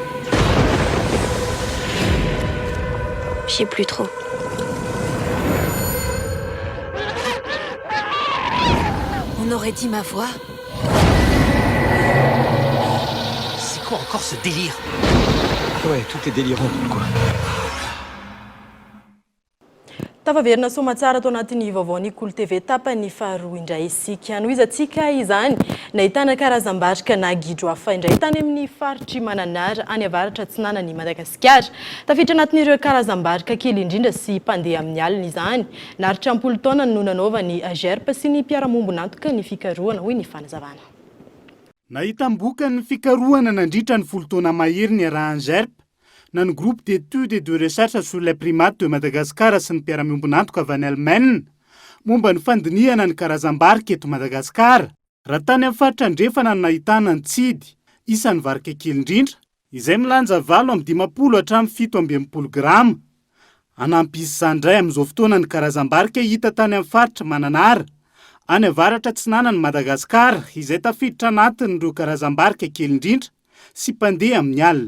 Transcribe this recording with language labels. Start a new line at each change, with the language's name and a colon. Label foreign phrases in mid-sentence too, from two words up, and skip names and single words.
French: Je sais plus trop. On aurait dit ma voix. C'est quoi encore ce délire? Ouais, tout est délirant, quoi.
Malagasy: Tafaverina soma tsara tao anatin'ny vaovaon'ny Cool TV tapany faharoa indray isika no izantsika izany nahitana karazam-batrika na gidro hafa indray tany amin'ny faritry Mananara any avaratra atsinanan'i Madagasikara. Tafiditra anatin'ireo karazam-batrika kely indrindra sy mpandeha amin'ny alina izany. Naritra 10 taona no nanaovany Gerpa sy ny mpiara-mombon'antoka ny fikarohana hoy ny fanazavana. Nahita mboka ny fikarohana nandritra ny 10 taona mahery ny arahan'ny Gerpa na ny
French: groupe d'études et de recherche sur les primates de Madagascar
Malagasy: sy ny mpiara-mombon'antoka avy any Allemagne momba ny fandinihana ny karazam-barika eto Madagasikara. Raha tany amin'ny faritra andrefana no nahitana ny tsidy isan'ny varika kely indrindra izay milanja 7 hatramin'ny 7 grama. Anampy izany indray amin'izao fotoana ny karazam-barika hita tany amin'ny faritra Mananara any avaratra atsinanan'i Madagasikara izay tafiditra anatin'ireo karazam-barika kely indrindra sy mpandeha amin'ny alina.